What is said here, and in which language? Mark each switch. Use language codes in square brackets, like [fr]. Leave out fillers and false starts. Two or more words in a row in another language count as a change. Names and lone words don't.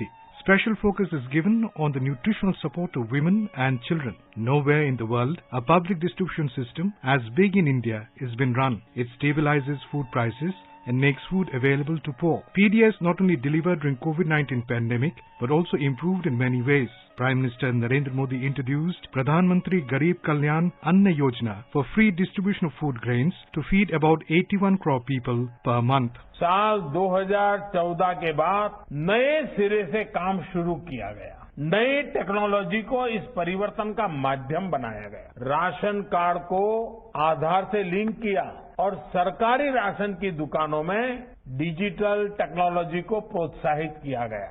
[en] Special focus is given on the nutritional support of women and children. Nowhere in the world a public distribution system as big in India has been run. It stabilizes food prices and makes food available to poor. PDS not only delivered during COVID-19 pandemic but also improved in many ways. Prime Minister Narendra Modi introduced Pradhan Mantri Garib Kalyan Anna Yojana for free distribution of food grains to feed about 81 crore people per month. [hi] साल 2014 के बाद नए सिरे से काम शुरू किया गया, नई टेक्नोलॉजी को इस परिवर्तन का माध्यम बनाया गया, राशन कार्ड को आधार से लिंक किया और सरकारी राशन की दुकानों में डिजिटल टेक्नोलॉजी को प्रोत्साहित किया गया।